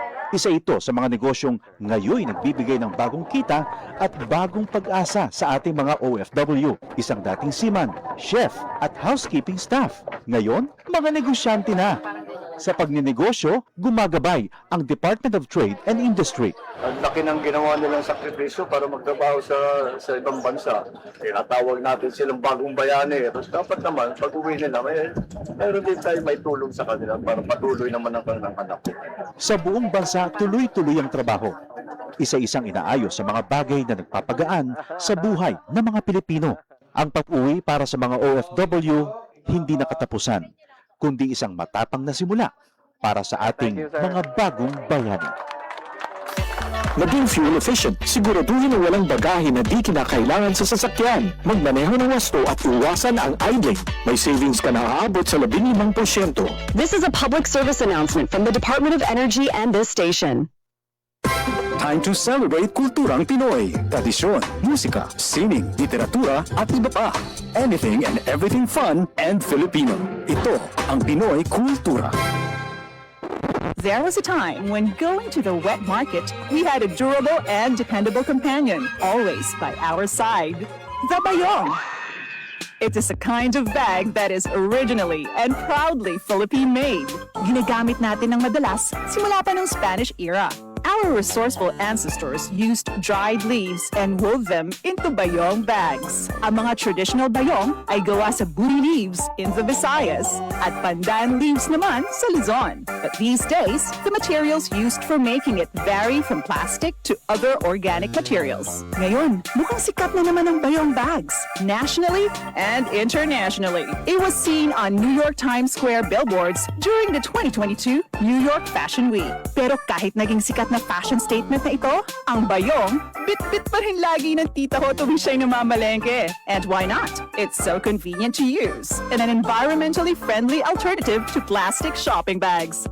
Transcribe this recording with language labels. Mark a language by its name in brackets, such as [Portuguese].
[Filipino] Isa ito sa mga negosyong ngayon nagbibigay ng bagong kita at bagong pag-asa sa ating mga OFW. Isang dating seaman, chef at housekeeping staff. Ngayon, mga negosyante na. Sa pagninegosyo, gumagabay ang Department of Trade and Industry. Ang laki ng ginawa nilang sakripisyo para magtrabaho sa ibang bansa. Tinatawag natin silang bagong bayani. Tapos dapat naman, pag uwi nila, mayroon din tayo may tulong sa kanila para patuloy naman ang kanilang anak. Sa buong bansa, tuloy-tuloy ang trabaho. Isa-isang inaayos sa mga bagay na nagpapagaan sa buhay ng mga Pilipino. Ang pag-uwi para sa mga OFW, hindi nakatapusan, kundi isang matapang na simula para sa ating mga bagong bayani. Maging fuel efficient, siguraduhin na walang bagahe na di kinakailangan sa sasakyan. Magmaneho ng wasto at iwasan ang idling. May savings ka na aabot sa 15%. [English] This is a public service announcement from the Department of Energy and this station. Time to celebrate [Filipino] kulturang Pinoy. Tradisyon, musika, sining, literatura at iba pa. [English] Anything and everything fun and Filipino. [Filipino] Ito ang Pinoy Kultura. [English] There was a time when going to the wet market, we had a durable and dependable companion, always by our side. The Bayong. It is a kind of bag that is originally and proudly Philippine-made. [Filipino] Ginagamit natin ng madalas simula pa ng Spanish era. [English] Our resourceful ancestors used dried leaves and wove them into bayong bags. [Filipino] Ang mga traditional bayong ay gawa sa buri leaves [English] in the Visayas [Filipino] at pandan leaves naman sa Luzon. [English] But these days, the materials used for making it vary from plastic to other organic materials. [Filipino] Ngayon, mukhang sikat na naman ang bayong bags, [English] nationally and internationally. It was seen on New York Times Square billboards during the 2022 New York Fashion Week. [Filipino] Pero kahit naging sikat na fashion statement na ito, ang bayong, bit-bit pa rin lagi ng tita ko tuwing siya'y namamalengke. [English] And why not? It's so convenient to use and an environmentally friendly alternative to plastic shopping bags.